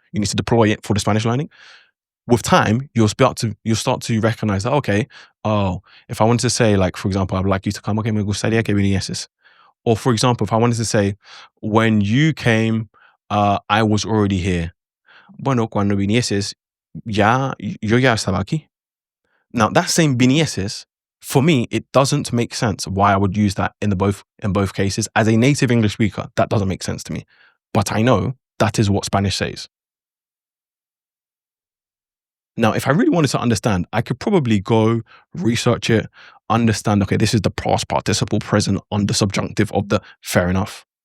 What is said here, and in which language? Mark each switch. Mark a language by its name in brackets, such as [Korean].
[English] You need to deploy it for the Spanish learning. With time, you'll start to recognize that, okay, oh, if I wanted to say, like, for example, I would like you to come, okay, [Spanish] me gustaría que vinieses. [English] Or for example, if I wanted to say, when you came, I was already here. [Spanish] Bueno, cuando vinieses, yo ya estaba aquí. [English] Now, that same vinieses, for me, it doesn't make sense why I would use that in both cases. As a native English speaker, that doesn't make sense to me. But I know that is what Spanish says. Now, if I really wanted to understand, I could probably go research it, understand, okay, this is the past participle present on the subjunctive of the, fair enough.